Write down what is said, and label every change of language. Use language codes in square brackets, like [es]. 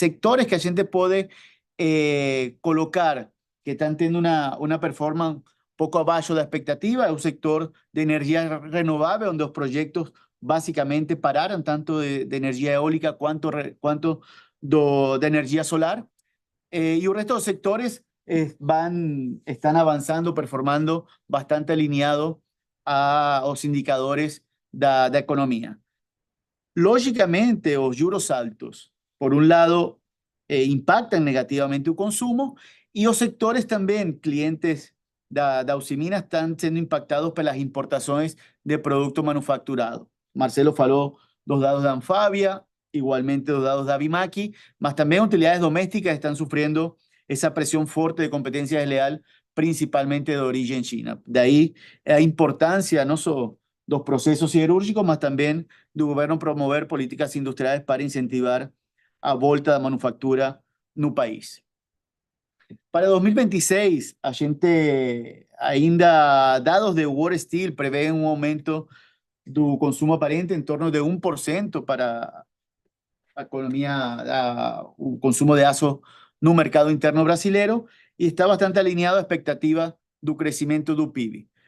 [pt] Sectores que a gente pode colocar que estão tendo uma performance pouco abaixo da expectativa, é o sector de energia renovável, onde os projetos básicamente pararam, tanto de energia eólica quanto de energia solar. E o resto dos sectores [es] están avanzando, performando bastante alineado a los indicadores da economía. Lógicamente, los juros altos, por un lado, impactan negativamente el consumo y los sectores también, clientes da Usiminas, están siendo impactados por las importaciones de productos manufacturados. Marcelo falou dos dados de Anfavia, igualmente los dados de Abimaki, mas también utilidades domésticas están sufriendo esa presión fuerte de competencia desleal, principalmente de origen china. De ahí la importancia no solo dos procesos siderúrgicos, mas también del gobierno promover políticas industriales para incentivar a volta da manufactura no país. [pt] Para 2026, a gente ainda, dados de World Steel, [es] prevén un aumento [pt] do consumo aparente em torno de 1% para a economia, o consumo de aço no mercado interno brasileiro e está bastante alinhado à expectativa do crescimento do PIB.